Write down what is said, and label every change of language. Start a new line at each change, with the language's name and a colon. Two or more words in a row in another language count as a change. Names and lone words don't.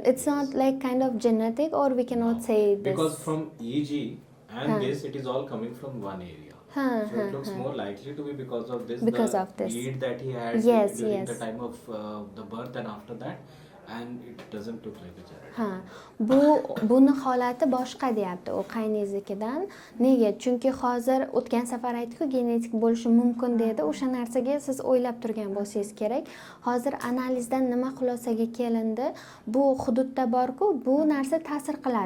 English: It's not like kind of genetic, or we cannot say this. Because from EG and this, it is all coming from one area. So it looks more likely to be because of this. Because the of this. bleed that he had Yes, during yes. the time of the birth and after that, and it doesn't look like a charity.
Uzbek: Buni holati boshqa deyapti u qayningiznikidan. Nega? Chunki hozir o'tgan safar aytdik-ku, genetik bo'lishi mumkin dedi. O'sha narsaga siz o'ylab turgan bo'lsangiz kerak. Hozir analizdan nima xulosaga kelindi? Bu hududda bor-ku, bu narsa ta'sir qiladi.